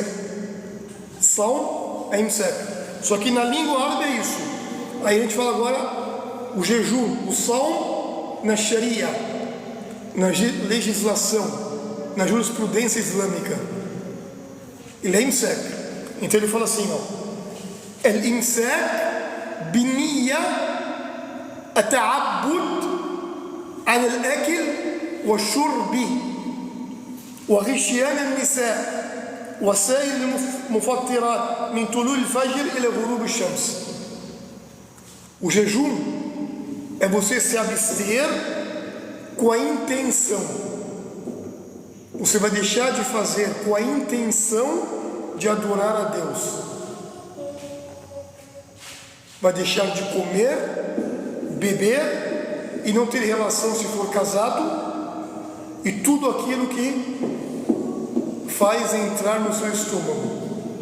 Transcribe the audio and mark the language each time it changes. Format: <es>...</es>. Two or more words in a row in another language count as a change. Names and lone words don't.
<pt>Salm é imsak. Só que na língua árabe é isso. Aí a gente fala agora o jejum, o salm na sharia, na legislação, na jurisprudência islâmica. Ele é imsak. Então ele fala assim, ó.</pt> <ar>الإمساك بنية التعبد عن الأكل والشرب وغشيان النساء وسائر المفطرات من طلوع الفجر إلى غروب الشمس.</ar> <pt>O jejum é você se abster com a intenção. Você vai deixar de fazer com a intenção de adorar a Deus. Vai deixar de comer, beber e não ter relação se for casado, e tudo aquilo que faz entrar no seu estômago.</pt>